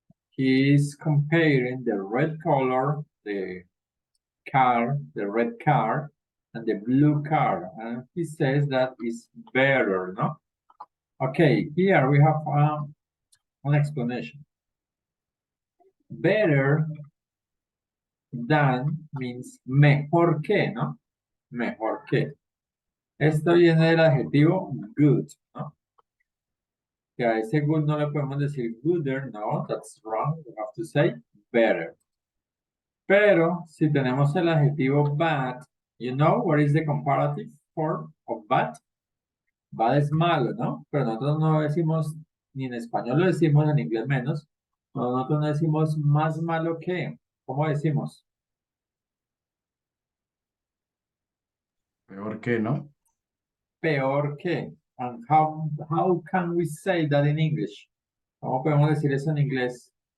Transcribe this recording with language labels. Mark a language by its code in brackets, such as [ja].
[en] He is comparing the red color, the car, the red car, and the blue car. And he says that is better, no? Okay, here we have an explanation. Better than means [es] mejor que, ¿no? Mejor que. Esto viene del adjetivo good, ¿no? Que a ese good no le podemos decir gooder, no, [en] that's wrong. We have to say better. [es] Pero si tenemos el adjetivo bad, [en] you know what is the comparative form of bad? [es] Bad es malo, ¿no? Pero nosotros no decimos, ni en español lo decimos, en inglés menos. Nosotros no decimos más malo que. ¿Cómo decimos? Peor que, ¿no? Peor que. [en] And how can we say that in English? [es] ¿Cómo podemos decir eso en inglés?